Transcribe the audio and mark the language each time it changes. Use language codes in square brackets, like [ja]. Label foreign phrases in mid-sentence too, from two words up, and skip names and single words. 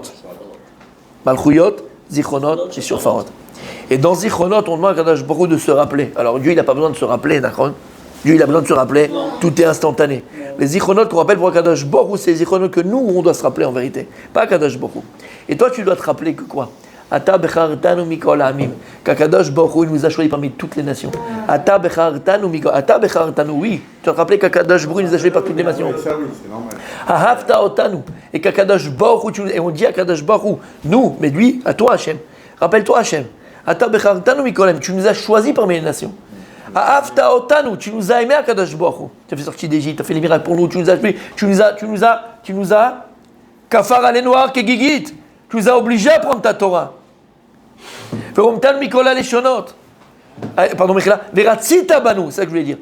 [fr] Malchuyot, Zichronot et Shofarot. Et dans Zichronot, on demande à [he] קדוש ברוך הוא [fr] de se rappeler. Alors Dieu, il n'a pas besoin de se rappeler, d'accord? Dieu, il a besoin de se rappeler. Tout est instantané. Les Zichronot qu'on rappelle pour [he] קדוש ברוך הוא, [fr] c'est les Zichronot que nous, on doit se rappeler en vérité. Pas [he] קדוש ברוך הוא. [fr] Et toi, tu dois te rappeler que quoi? [he] אתה בחרתנו מכל העמים. [fr] Qu' [he] הקדוש ברוך הוא [fr] nous a choisi parmi toutes les nations. [he] אתה בחרתנו מכל. אתה בחרתנו, [fr] oui. Tu dois te rappeler qu' [he] הקדוש ברוך הוא [fr] nous a choisi par toutes les nations. Ça, oui, c'est normal. [he] אהבת אותנו. [fr] Et qu' [he] הקדוש ברוך הוא, [fr] et on dit à [he] הקדוש ברוך הוא, [fr] nous, mais lui, à toi Hachem. Rappelle-toi Hachem. [he] אתה בחרתנו מכל העמים. [fr] Tu nous as choisi parmi les nations. [he] אהבת אותנו. [fr] Tu nous as aimé [he] הקדוש ברוך הוא. [fr] Tu as fait sortir d'Égypte, tu as fait les miracles pour nous, tu nous as [he] כפית עלינו הר כגיגית. [fr] Tu nous as obligés à prendre ta Torah. Pardon, Michela. [he] ורצית בנו, [fr] c'est ça que je voulais dire.